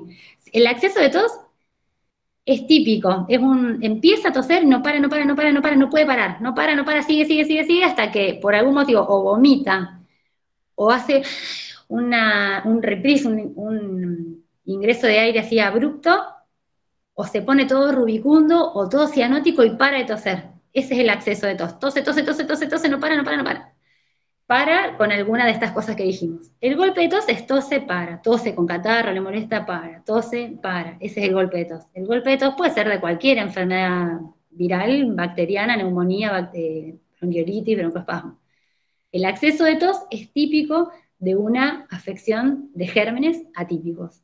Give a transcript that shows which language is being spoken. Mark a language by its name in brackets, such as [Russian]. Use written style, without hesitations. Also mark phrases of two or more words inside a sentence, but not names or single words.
[Spanish] El acceso de tos es típico, empieza a toser, no para, no para, no para, no para, no puede parar, no para, no para, sigue, sigue, sigue, sigue, hasta que por algún motivo o vomita, o hace un reprise, un ingreso de aire así abrupto, o se pone todo rubicundo, o todo cianótico y para de toser. Ese es el acceso de tos. Tose, tose, tose, tose, tose, no para, no para, no para. Para con alguna de estas cosas que dijimos. El golpe de tos es tose, para. Tose con catarro, le molesta, para. Tose, para. Ese es el golpe de tos. El golpe de tos puede ser de cualquier enfermedad viral, bacteriana, neumonía, bronquiolitis, broncoespasmo. El acceso de tos es típico de una afección de gérmenes atípicos.